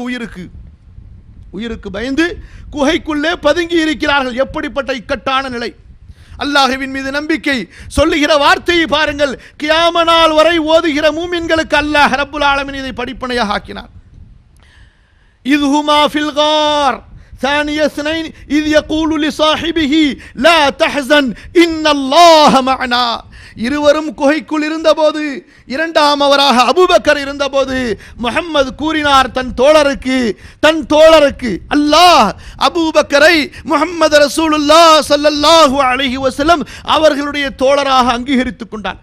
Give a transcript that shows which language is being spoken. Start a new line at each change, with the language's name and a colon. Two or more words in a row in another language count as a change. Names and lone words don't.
Tamil: உயிருக்கு பயந்து குகைக்குள்ளே பதுங்கி இருக்கிறார்கள். எப்படிப்பட்ட இக்கட்டான நிலை! அல்லாஹ்வின் மீது நம்பிக்கை சொல்லுகிற வார்த்தையை பாருங்கள். கியாம நாள் வரை ஓதுகிற மூமின்களுக்கு அல்லாஹ்
Arabic: رب العالمين
Tamil: இதை படிப்பனையாக ஆக்கினார்.
Arabic: إذ هما في الغار ثاني اثنين إذ يقول لصاحبه لا تحزن إن الله معنا.
Tamil: இருவரும் குகைக்குள் இருந்தபோது, இரண்டாமவராக அபூபக்கர் இருந்தபோது முஹம்மது கூறினார் தன் தோழருக்கு அல்லாஹ் அபூபக்கரை முஹம்மது ரசூலுல்லாஹ்
Arabic: صلى الله عليه وسلم
Tamil: அவர்களுடைய தோழராக அங்கீகரித்துக் கொண்டான்.